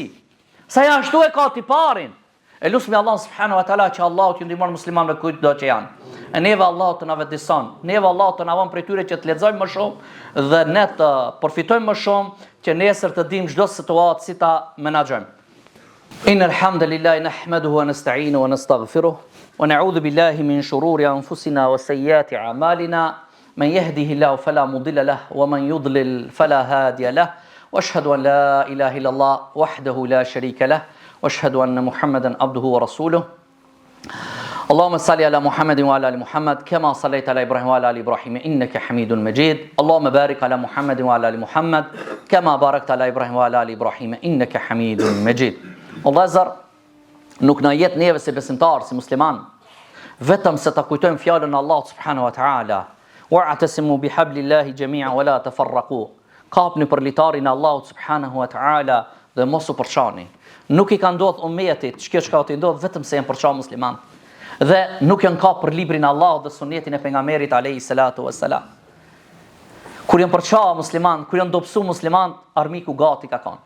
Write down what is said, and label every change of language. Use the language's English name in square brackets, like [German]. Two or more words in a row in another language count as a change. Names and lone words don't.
[Albanian] Sa ja ashtu e ka tiparin. E lusmi Allah [Arabic] سبحانه وتعالى [Albanian] që Allahu t'ju ndihmon muslimanëve kujt do që janë. E neve Allahu të na vëdison, neve Allahu të na vënë prej tyre që të lexojmë më shumë dhe ne të përfitojmë më shumë që nesër të dimë çdo situatë si ta menaxhojmë. [Arabic] إن الحمد لله نحمده ونستعينه ونستغفره ونعوذ بالله من شرور أنفسنا وسيئات أعمالنا. من يهده الله فلا مضل له ومن يضلل فلا هادي له. واشهد ان لا اله الا الله وحده لا شريك له واشهد ان محمدا عبده ورسوله اللهم صل على محمد وعلى ال محمد كما صليت على ابراهيم وعلى ال ابراهيم انك حميد مجيد اللهم بارك على محمد وعلى ال محمد كما باركت على ابراهيم وعلى ال ابراهيم انك حميد مجيد. [Albanian] Vëllezër, nuk na jet neve si besimtar, si musliman, vetëm se ta kujtojmë fjalën e Allahut [Arabic] سبحانه وتعالى, واعتصموا بحبل الله جميعا ولا تفرقوا. [Albanian] Kapni për litarin e Allahut [Arabic] سبحانه وتعالى [Albanian] dhe mos u përçani. Nuk i ka ndodhur ummetit çka të ndodh vetëm se janë përçan musliman. Dhe nuk janë kap për librin e Allahut dhe sunetin e pejgamberit [Arabic] عليه الصلاة والسلام. [Albanian] Kur janë përçan musliman, kur janë dobësu musliman, armiku gati ka kanë.